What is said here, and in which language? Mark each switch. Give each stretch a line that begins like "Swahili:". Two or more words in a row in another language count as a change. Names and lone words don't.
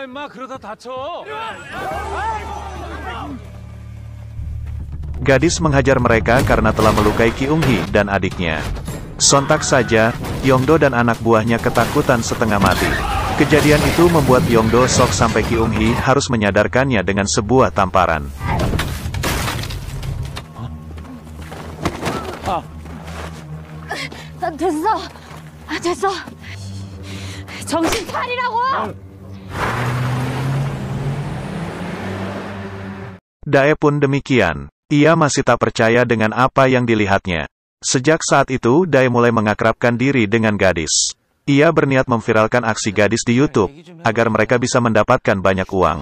Indonesian: Gadis menghajar mereka karena telah melukai Kyung-hee dan adiknya. Sontak saja, Yongdo dan anak buahnya ketakutan setengah mati. Kejadian itu membuat Yongdo shock sampai Kyung-hee harus menyadarkannya dengan sebuah tamparan.
Korean: 됐어. 정신 차리라고!
Indonesian: Dae pun demikian. Ia masih tak percaya dengan apa yang dilihatnya. Sejak saat itu, Dae mulai mengakrabkan diri dengan gadis. Ia berniat memviralkan aksi gadis di YouTube, agar mereka bisa mendapatkan banyak uang.